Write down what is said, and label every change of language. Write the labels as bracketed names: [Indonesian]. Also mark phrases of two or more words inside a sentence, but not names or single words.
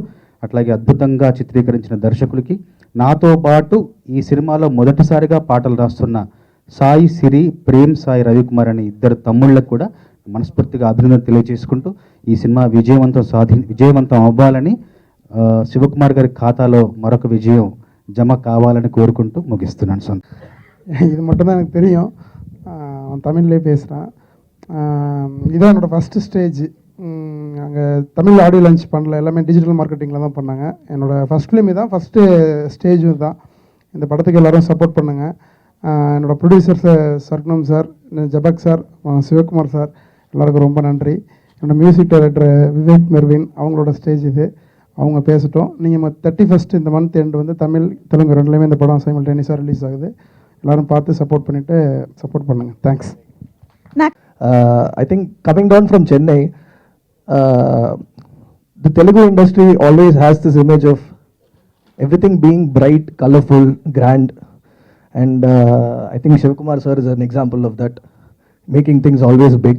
[Telugu] అట్లాగే అద్భుతంగా చిత్రీకరించిన దర్శకులకి, నాతో పాటు ఈ సినిమాలో మొదటిసారిగా పాటలు రాస్తున్న సాయి సిరి, ప్రేమ్ సాయి రవికుమార్ అనే ఇద్దరు తమ్ముళ్ళకు కూడా మనస్ఫూర్తిగా అభినందన తెలియజేసుకుంటూ ఈ సినిమా విజయవంతం అవ్వాలని, శివకుమార్ గారి ఖాతాలో మరొక విజయం జమ కావాలని కోరుకుంటూ ముగిస్తున్నాను. సార్ [Tamil] இது மட்டும் தான் எனக்கு தெரியும். தமிழ்லேயே பேசுகிறேன். இதான் என்னோடய [English] first stage. [Tamil] அங்கே தமிழ் [English] audio launch [Tamil] பண்ணல, எல்லாமே [English] digital marketing [Tamil] தான் பண்ணாங்க. என்னோடய [English] first film [Tamil] தான், [English] first stage [Tamil] தான். இந்த படத்துக்கு எல்லோரும் சப்போர்ட் பண்ணுங்கள். என்னோடய ப்ரொடியூசர் சர்க்குணம் சார், ஜபக் சார், சிவகுமார் சார், எல்லாருக்கும் ரொம்ப நன்றி. என்னோடய [English] music director [Tamil] விவேக் மெர்வின், அவங்களோட ஸ்டேஜ் இது. அவங்க பேசட்டும். நீங்கள் 31st இந்த [English] month end [Tamil] வந்து தமிழ் தெலுங்கு ரெண்டுலேயுமே இந்த படம் [English] simultaneously release [Tamil] ஆகுது. எல்லாரும் பார்த்து சப்போர்ட் பண்ணுங்க. தேங்க்ஸ். [English] I think coming down from Chennai, the Telugu industry always has this image of everything being bright, colorful, grand, and I think Shivakumar sir is an example of that, making things always big.